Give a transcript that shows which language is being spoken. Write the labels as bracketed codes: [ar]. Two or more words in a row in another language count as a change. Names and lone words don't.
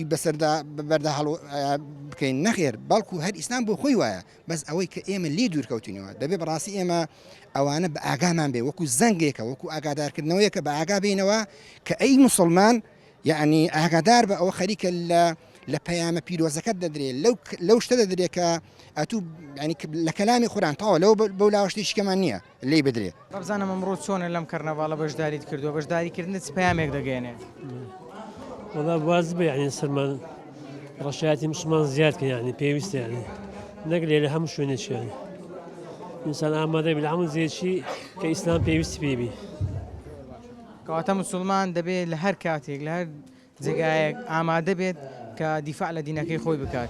[ckb] بەسەردا بەردا هەڵ بکەین نەخێر بەڵکو هەر ئیسلام بۆ خۆی وایە بەس ئەوەی کە ئێمە لێ دوورکەوتینەوە دەبێت بەڕاستی ئێمە ئەوانە بە ئاگامان بێ وەکو زەنگێکە وەکو ئاگادارکردنەوەیەکە بە ئاگا بینەوە کە ئەی مسلمان یعنی ئاگادار بە ئەوە خەریکە لە پەیامە پیرۆزەکەت دەدرێت لەو شتە دەدرێت کە ئەتوو ینی لە کەلامی قورئان تاوە لەو بەو لاوەشتێکمان نییە لێ بدرێت بەبزانم ئەمڕۆ چۆنە لەم کەرنەڤاڵە بەشداریت کردووە بەشداریکردنت چ پەیامێک دەگەێنێت [ar] والله واجبه يعني [ckb] سلمان ڕەشایەتی مسلمان زیادکە یعنی پێویستە یعنی نەک لێ لە هەموو شوێنێکی یعنی ئینسان ئامادە بێت لە هەموو جێکی کە ئیسلام پێویستی پێبی. کەواتە مسلمان دەبێت لە هەر کاتێک لە هەر جێگایەک ئامادە بێت کە دیفاع لە دینەکەی خۆی بکات.